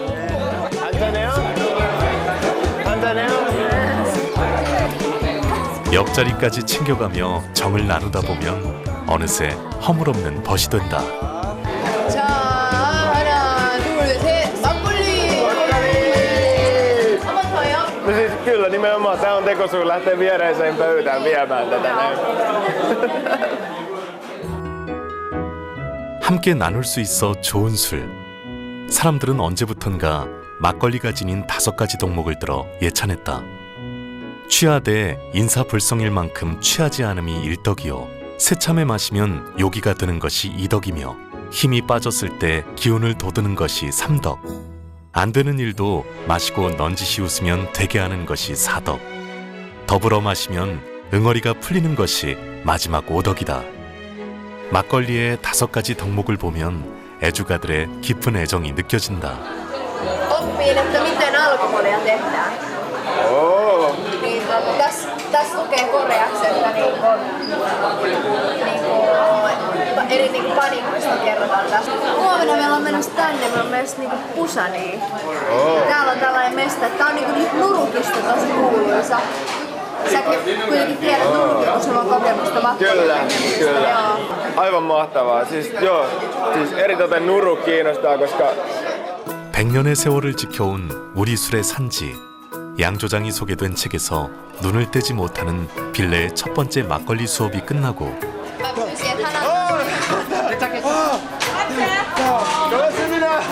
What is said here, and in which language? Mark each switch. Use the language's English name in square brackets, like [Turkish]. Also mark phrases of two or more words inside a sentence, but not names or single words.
[Korean] 옆자리까지 챙겨가며 정을 나누다 보면 어느새 허물없는 벗이 된다. 자, 하나, 둘, 셋, 막걸리! 한 번 더요? [Finnish] No siis kyllä nimenomaan tää on tekosyy lähteä viereiseen pöytään viemään tätä näin. [Korean] 함께 나눌 수 있어 좋은 술. 사람들은 언제부턴가 막걸리가 지닌 5가지 덕목을 들어 예찬했다. 취하되 인사불성일 만큼 취하지 않음이 1덕이요. 새참에 마시면 요기가 드는 것이 2덕이며 힘이 빠졌을 때 기운을 돋우는 것이 3덕. 안 되는 일도 마시고 넌지시 웃으면 되게 하는 것이 4덕. 더불어 마시면 응어리가 풀리는 것이 마지막 5덕이다. 막걸리의 5가지 덕목을 보면 애주가들의 깊은 애정이 느껴진다. [Finnish] Oppiin, että miten alkoholia tehdään. Niin, tässä lukee koreaksi, että eri panikoista kerrotaan tästä. Huomenna meillä on menossa tänne, meillä on menossa Pusaniin. Täällä on tällainen mesta, että tää on niitä nurukista tosi kuuluisa. Säkin kuitenkin tiedät nurukia, kun sulla on kokemusta makkoilla. Kyllä. Aivan mahtavaa. Siis eritoten nuru kiinnostaa, koska [Korean] 100년의 세월을 지켜온 우리 술의 산지. 양 조장이 소개된 책에서 눈을 떼지 못하는 빌레의 첫 번째 막걸리 수업이 끝나고 고맙습니다.